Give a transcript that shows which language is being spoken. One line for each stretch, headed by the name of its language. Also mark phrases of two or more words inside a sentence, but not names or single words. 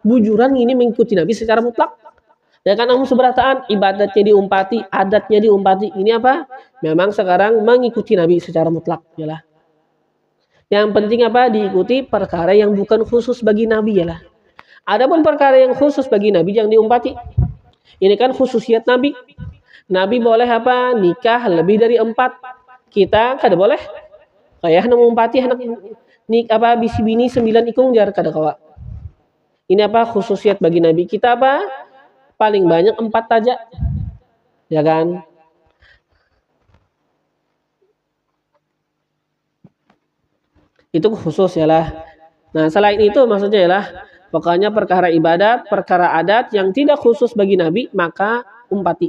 Banjar: Bujuran ini mengikuti Nabi secara mutlak. Ya kan, namun seberataan ibadatnya diumpati, adatnya diumpati. Ini apa?
Indonesian: Memang sekarang mengikuti Nabi secara mutlak. Yalah. Yang penting apa? Diikuti perkara yang bukan khusus bagi Nabi.
Banjar: Yalah. Adapun perkara yang khusus bagi Nabi yang diumpati.
Indonesian: Ini kan khususiat Nabi. Nabi boleh apa?
Banjar: Nikah lebih dari 4. Kita kada boleh. Kayak mengumpati anak apa bisi bini 9 ikung jar kada kawa. Ini apa? Khususiat bagi Nabi. Kita apa? Paling banyak 4 saja. Ya kan? Itu khusus ya lah. Nah, selain itu maksudnya ya lah, pokoknya perkara ibadat, perkara adat yang tidak khusus bagi Nabi, maka umpati.